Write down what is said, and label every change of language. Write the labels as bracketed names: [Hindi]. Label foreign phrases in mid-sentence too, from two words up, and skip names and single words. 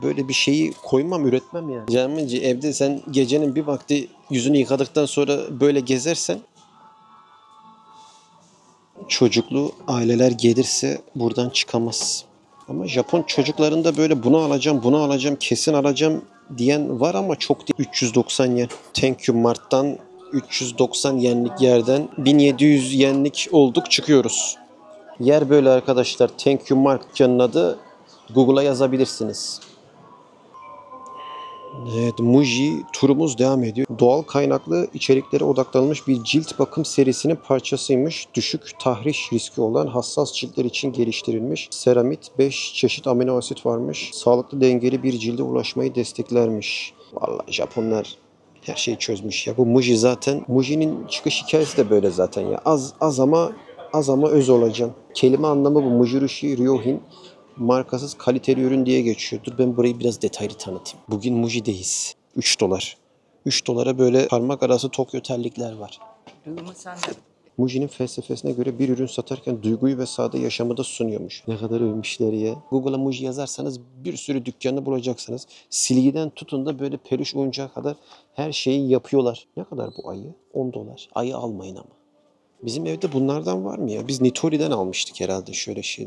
[Turkish] Böyle bir şeyi koymam, üretmem yani. Canımıncı evde sen gecenin bir vakti yüzünü yıkadıktan sonra böyle gezersen çocuklu aileler gelirse buradan çıkamaz. Ama Japon çocuklarında böyle bunu alacağım, bunu alacağım, kesin alacağım diyen var ama çok değil. 390 yen. Thank you Mart'tan 390 yenlik yerden 1700 yenlik olduk çıkıyoruz. Yer böyle arkadaşlar. Thank you Mart dükkanının adı. Google'a yazabilirsiniz. Evet, Muji turumuz devam ediyor. Doğal kaynaklı içeriklere odaklanmış bir cilt bakım serisinin parçasıymış. Düşük tahriş riski olan hassas ciltler için geliştirilmiş. Seramit 5 çeşit amino asit varmış. Sağlıklı dengeli bir cilde ulaşmayı desteklermiş. Vallahi Japonlar her şeyi çözmüş ya. Bu Muji zaten. Muji'nin çıkış hikayesi de böyle zaten ya. Az ama öz olacaksın. Kelime anlamı bu. Mujirushi Ryohin. Markasız kaliteli ürün diye geçiyor. Dur ben burayı biraz detaylı tanıtayım. Bugün Muji'deyiz. 3 dolar. 3 dolara böyle parmak arası Tokyo terlikler var. [Japanese] ルームサンダル。 [Turkish] Muji'nin felsefesine göre bir ürün satarken duyguyu ve sade yaşamı da sunuyormuş. Ne kadar övmüşler ya. Google'a Muji yazarsanız bir sürü dükkanı bulacaksınız. Silgiden tutun da böyle peluş oyuncağa kadar her şeyi yapıyorlar. Ne kadar bu ayı? 10 dolar. Ayı almayın ama. Bizim evde bunlardan var mı ya? Biz Nitori'den almıştık herhalde şöyle şeyler.